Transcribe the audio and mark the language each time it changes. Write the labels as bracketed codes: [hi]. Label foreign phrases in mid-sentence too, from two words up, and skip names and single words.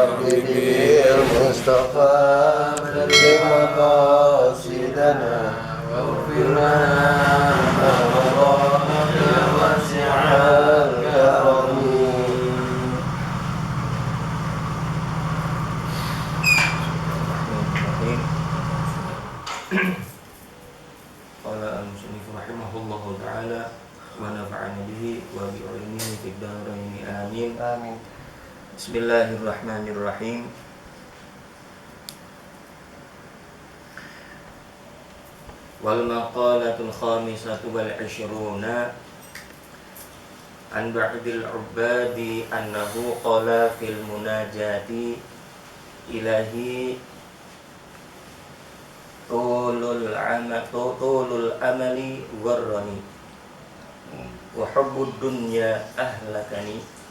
[ar] به المصطفى بلغ مقاصدنا واغفر لنا ما مضى يا واسع الكرم. قال المصنف رحمه الله تعالى ونفعنا به وبعلومه في الدارين آمين. Amin. بسم الله الرحمن الرحيم. والمقالة الخامسة والعشرون عن بعض العباد أنه قال في المناجاة إلهي طول الأمل والران وحب الدنيا أهلكني